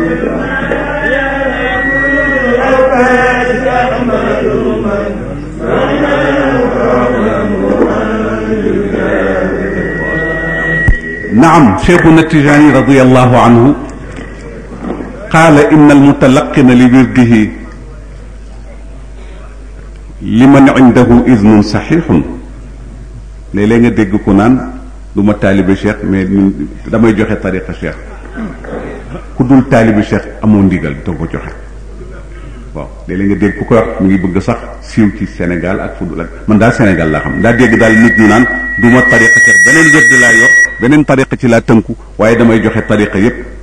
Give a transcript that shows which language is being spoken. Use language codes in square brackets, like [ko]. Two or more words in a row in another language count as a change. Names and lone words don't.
[ar] نعم شيخنا التجاني رضي الله عنه قال إن المتلقن لورده لمن عنده إذن صحيح [wo] léeg-léeg nga dégg ku naan du ma taalibe cheikh mais damay joxe tariqa cheikh ku dul taalibe cheikh amoo ndigal te ko joxe. bon léeg-léeg nga dégg ku ko wax mu ngi bëgg sax siiw ci Sénégal ak fu dul ak man daal Sénégal laa xam daa dégg daal nit ñu naan du ma tariqa cheikh beneen wérd laa yor beneen tariqa ci laa tënku waaye damay joxe tariqa yépp.